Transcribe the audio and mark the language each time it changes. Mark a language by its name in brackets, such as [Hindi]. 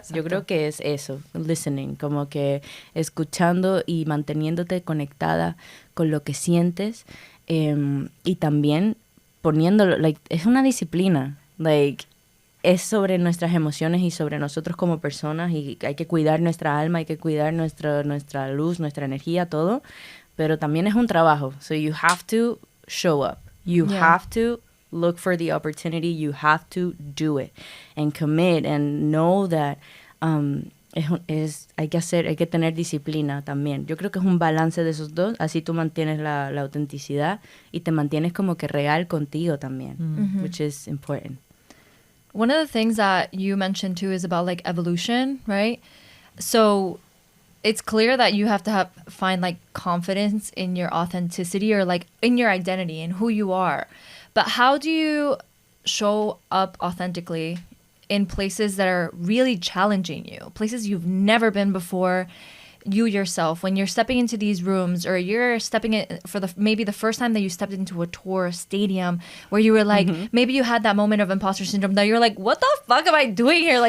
[Spanish] Exacto. Yo creo que es eso, listening, como que escuchando y manteniéndote conectada con lo que sientes, y también poniéndolo, es una disciplina, es sobre nuestras emociones y sobre nosotros como personas, y hay que cuidar nuestra alma, hay que cuidar nuestra luz, nuestra energía, todo, pero también es un trabajo. [English] So you have to show up. You have to look for the opportunity. You have to do it and commit and know that hay que tener disciplina también. [Spanish] Yo creo que es un balance de esos dos. Así tú mantienes la autenticidad y te mantienes como que real contigo también, [English] which is important. One of the things that you mentioned too is about like evolution, right? So it's clear that you have to find like confidence in your authenticity or like in your identity and who you are. But how do you show up authentically in places that are really challenging you, places you've never been before, you yourself, when you're stepping into these rooms, or you're stepping in for maybe the first time that you stepped into a tour stadium where you were like, maybe you had that moment of imposter syndrome that you're like, what the fuck am I doing here?